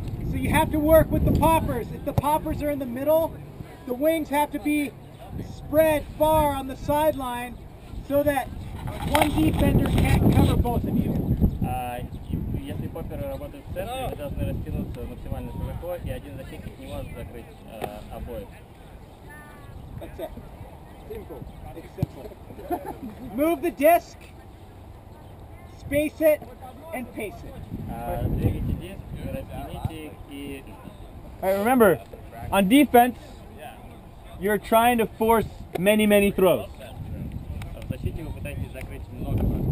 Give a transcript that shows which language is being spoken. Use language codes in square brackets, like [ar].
[en] So you have to work with the poppers. If the poppers are in the middle, the wings have to be spread far on the sideline so that one defender can't cover both of you. [ru] Если попперы работают в центре, вы должны растянуться максимально широко, и один защитник не может закрыть обоих. [en] That's it. Simple. It's simple. Move the disc, space it, and pace it. [ru] Двигайте диск, растяните их и... [en] Alright, remember, on defense, you're trying to force many throws. [ru] В защите вы пытаетесь закрыть много.